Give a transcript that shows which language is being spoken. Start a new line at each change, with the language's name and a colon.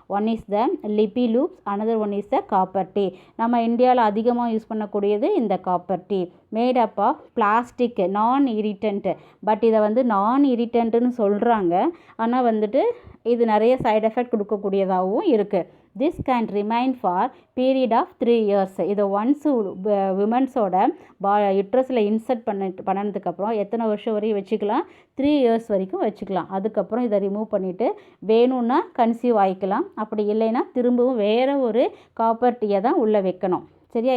English: One is the lippy loops, another one is the copper T.
Tamil: நம்ம இந்தியாவில் அதிகமாக use பண்ணக்கூடியது இந்த copper T.
English: Made up of plastic, நான் irritant.
Tamil: பட் இதை வந்து நான் இரிட்டன்ட்னு சொல்கிறாங்க. ஆனால் வந்துட்டு இது நிறைய சைடு எஃபெக்ட் கொடுக்கக்கூடியதாகவும் இருக்குது.
English: This can remain for period of 3 years.
Tamil: இதை ஒன்ஸ் விமன்ஸோட யுட்ரஸில் இன்சர்ட் பண்ணதுக்கப்புறம் எத்தனை வருஷம் வரையும் வச்சுக்கலாம்? 3 years வரைக்கும் வச்சுக்கலாம். அதுக்கப்புறம் இதை ரிமூவ் பண்ணிவிட்டு வேணும்னா கன்சீவ் ஆகிக்கலாம். அப்படி இல்லைன்னா திரும்பவும் வேறு ஒரு காப்பர் டீயை தான் உள்ளே வைக்கணும். சரியா?